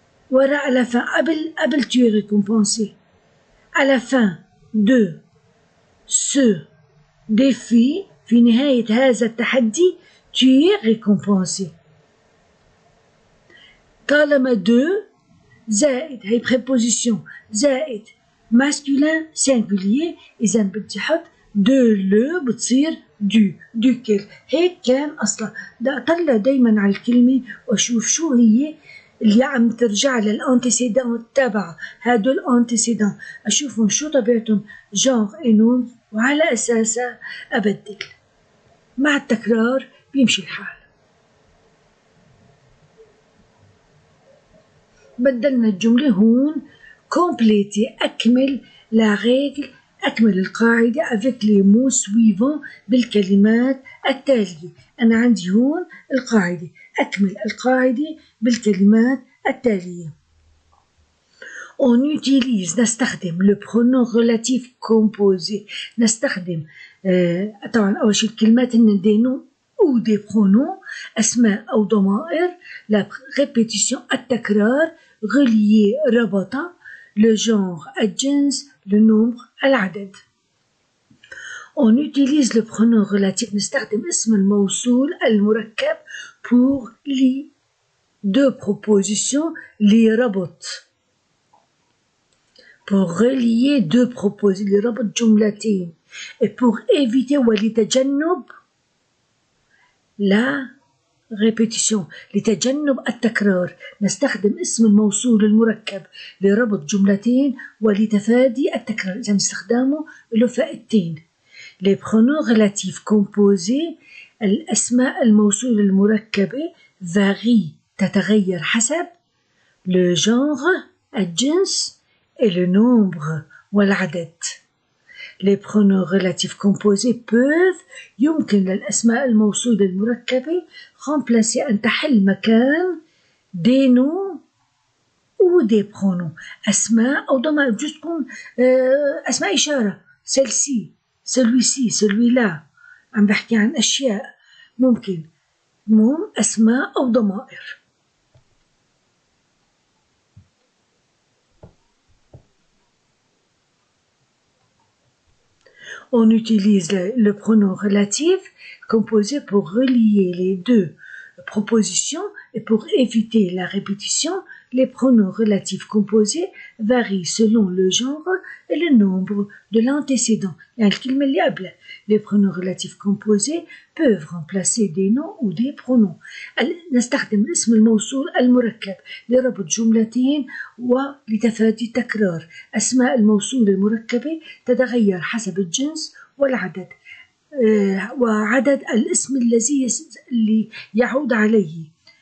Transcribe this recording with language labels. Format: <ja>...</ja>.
<ar>وراء</ar> <fr>à la fin</fr> <ar>قبل</ar> <fr>tu es récompensé à la fin de ce défi</fr> <ar>في نهاية هذا التحدي</ar> <fr>tu es récompensé.</fr> <ar>طالما de زائد هي préposition زائد</ar> <fr>masculin singulier</fr> <ar>إذا بدي أحط</ar> <fr>de le</fr> <ar>بتصير duquel. هيك كان أصلا. بدي أطلع دايما على الكلمة وأشوف شو هي اللي عم ترجع للانتيسيدان تبع هدول الانتيسيدان، أشوفهم شو طبيعتهم جانغ نون وعلى أساسها أبدل. مع التكرار بيمشي الحال. بدلنا الجملة هون compléter أكمل</ar> <fr>la règle</fr> <ar>أكمل القاعدة</ar> <fr>avec les mots suivants</fr> <ar>بالكلمات التالية. أنا عندي هون القاعدة أكمل القاعدة بالكلمات التالية.</ar> <fr>On utilise نستخدم le pronom relatif composé</fr> <ar>نستخدم طبعا أول شيء الكلمات هن</ar> <fr>des noms ou des pronoms</fr> <ar>أسماء أو ضمائر</ar> <fr>la répétition</fr> <ar>التكرار</ar> <fr>relié ربطة le genre</fr> <ar>الجنس</ar> <fr>le nombre</fr> <ar>العدد.</ar> <fr>On utilise le pronom relatif</fr> <ar>نستخدم اسم الموصول المركب</ar> <fr>pour les deux propositions</fr> <ar>لربط</ar> <fr>pour relier deux propositions</fr> <ar>لربط جملتين</ar> <fr>et pour éviter</fr> <ar>ولتجنب</ar> <fr>la répétition</fr> <ar>لتجنب التكرار نستخدم اسم الموصول المركب لربط جملتين ولتفادي التكرار. إذا استخدامه له فائدتين.</ar> <fr>les pronoms relatifs composés</fr> <ar>الأسماء الموصول المركبة</ar> <fr>varient</fr> <ar>تتغير</ar> <fr>حسب le genre</fr> <ar>الجنس</ar> <fr>et le nombre</fr> <ar>والعدد.</ar> <fr>les pronoms relatifs composés peuvent</fr> <ar>يمكن للأسماء الموصولة المركبة</ar> <fr>remplacer</fr> <ar>أن تحل مكان</ar> <fr>des noms ou des pronoms</fr> <ar>أسماء أو ضمائر بجوز تكون أسماء إشارة</ar> <fr>celle-ci celui-ci celui-là</fr> <ar>عم بحكي عن أشياء ممكن أسماء أو ضمائر.</ar> <fr>On utilise le pronom relatif composé pour relier les deux propositions et pour éviter la répétition. Les pronoms relatifs composés varient selon le genre et le nombre de l'antécédent. Les pronoms relatifs composés peuvent remplacer des noms ou des pronoms.</fr> <ar>نستخدم الاسم الموصول المركب لربط جملتين ولتفادي التكرار. أسماء الموصول المركبة تتغير حسب الجنس والعدد وعدد الاسم اللي يعود عليه.</ar>